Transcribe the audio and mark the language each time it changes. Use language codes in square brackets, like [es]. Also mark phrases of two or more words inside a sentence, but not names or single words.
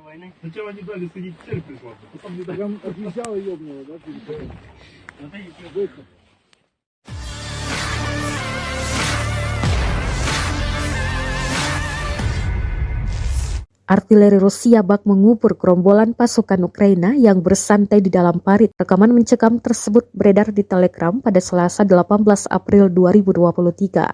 [ru] Сначала не дали сходить в церковь, ладно, потом не дали. Прям отъезжала ёбнула, да? [id] Artileri Rusia bak mengubur gerombolan pasukan Ukraina yang bersantai di dalam parit. Rekaman mencekam tersebut beredar di Telegram pada Selasa 18 April 2023.